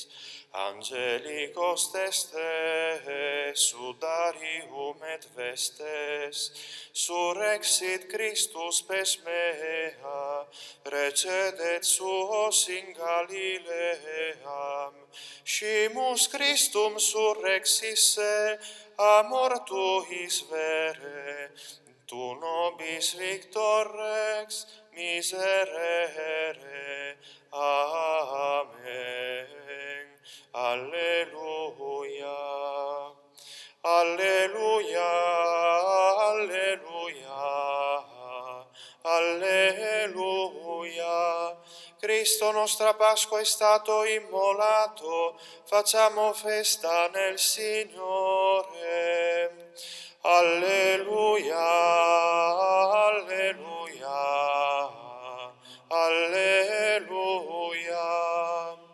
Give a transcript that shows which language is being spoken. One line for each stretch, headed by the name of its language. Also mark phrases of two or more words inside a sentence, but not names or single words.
Latin: Angelicos testes, sudarium et vestes, surrexit Christus pes mea, precedet suos in Galileam, scimus Christum surrexisse, a mortuis vere, tu nobis victor rex miserere. Amen. Alleluia. Alleluia. Alleluia. Alleluia.
Italian: Cristo nostra Pasqua è stato immolato, facciamo festa nel Signore. Alleluia, alleluia, alleluia.